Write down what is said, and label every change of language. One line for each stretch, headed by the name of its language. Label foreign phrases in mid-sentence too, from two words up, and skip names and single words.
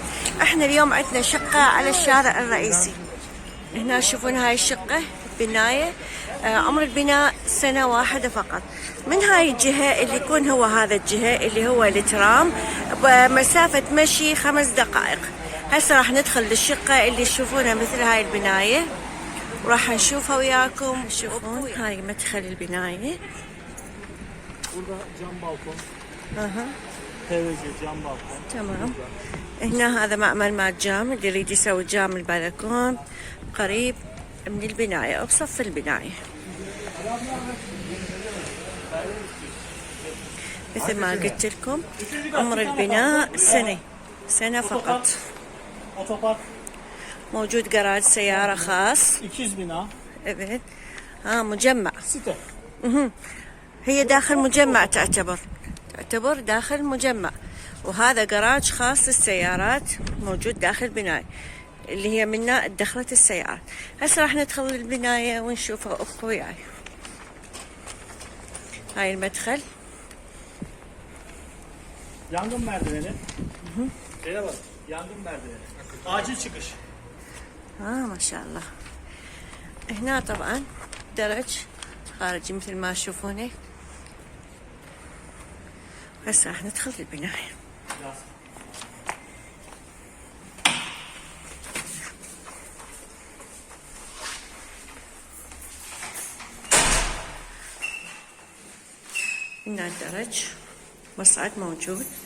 Arabic: احنا اليوم عندنا شقة على الشارع الرئيسي. هنا تشوفون هاي الشقة بناية، عمر البناء 1 سنة فقط. من هاي الجهة اللي يكون هو هذا الجهة اللي هو الترام بمسافة مشي 5 دقائق. هسه راح ندخل للشقة اللي تشوفونها مثل هاي البناية، وراح نشوفها وياكم. تشوفون هاي مدخل البناية.
Turkish: Burada cam balkon. PVC cam balkon.
Arabic: تمام. هنا هذا معمل مال جام، اللي يريد يسوي جام البلكون قريب من البناية أو بصف البناية. مثل ما قلت لكم عمر البناء سنة فقط. Otopark موجود جراج سيارة خاص.
Turkish: 200 bina. Evet.
Arabic: مجمع. Site. هي داخل مجمع، تعتبر داخل مجمع. وهذا جراج خاص للسيارات موجود داخل البناية اللي هي منها دخلت السيارات. هسه راح ندخل البناية ونشوفها ابقوا وياي. هاي المدخل.
Turkish: Yangın merdiveni. Şeye bak. Yangın merdiveni. Acil çıkış.
Arabic: ما شاء الله. هنا طبعا درج خارجي مثل ما تشوفونه. هسه راح ندخل البناية. Yaz. هنا الدرج، مصعد موجود.